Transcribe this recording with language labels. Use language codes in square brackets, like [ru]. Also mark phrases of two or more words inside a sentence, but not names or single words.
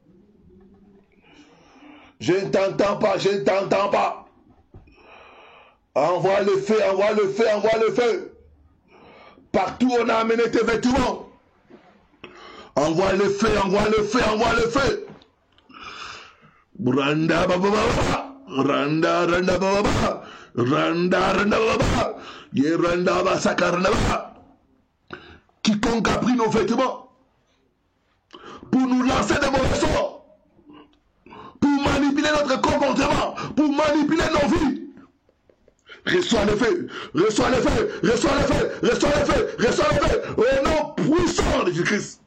[fr] Je ne t'entends pas, je ne t'entends pas. Envoie le feu, envoie le feu, envoie le feu. Partout où on a amené tes vêtements. Envoie le feu, envoie le feu, envoie le feu. Randa baba, randa randa baba, randa randa baba, ye randa ba sakarna baba. Quiconque a pris nos vêtements pour nous lancer des mauvais sorts, pour manipuler notre comportement, pour manipuler nos vies. Reçois le feu, reçois le feu, reçois le feu, reçois le feu, reçois le feu, au nom puissant de Jésus-Christ.